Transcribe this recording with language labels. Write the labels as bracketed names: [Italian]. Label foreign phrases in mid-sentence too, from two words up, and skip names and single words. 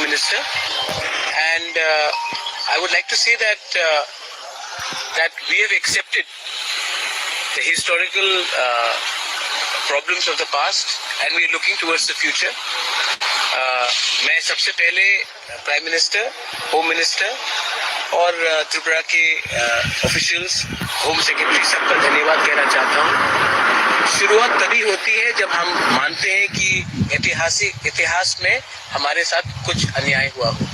[English] Minister, and I would like to say that that we have accepted the historical problems of the past and we are looking towards the future. [Hindi] मैं सबसे पहले [English] Prime Minister, Home Minister [Hindi] और त्रिपुरा के ऑफिशियल्स, [English] Home Secretary [Hindi] सबका धन्यवाद कहना चाहता हूँ। शुरुआत तभी होती है जब हम मानते हैं कि इतिहास में हमारे साथ कुछ अन्याय हुआ हो।